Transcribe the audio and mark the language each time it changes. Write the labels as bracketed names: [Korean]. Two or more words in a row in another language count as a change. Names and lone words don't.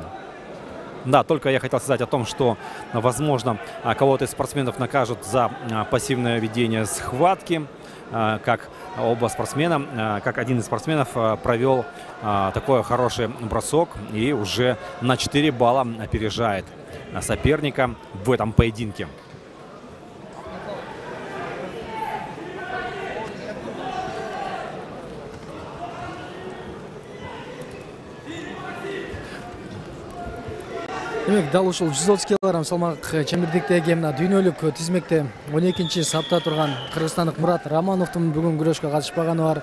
[Russian] Да, только я хотел сказать о том, что, возможно, кого-то из спортсменов накажут за пассивное ведение схватки. Как оба спортсмена, как один из спортсменов провел такой хороший бросок и уже на 4 балла опережает соперника в этом поединке. [Kyrgyz] Демек, дал ушул 130 килограмм салмак чембирдиктеги мына дүйнөлүк тизмекте 12-чи сапта турган кыргызстандык Мурат Романовдун бүгүн күрөшкө катышпаганы бар.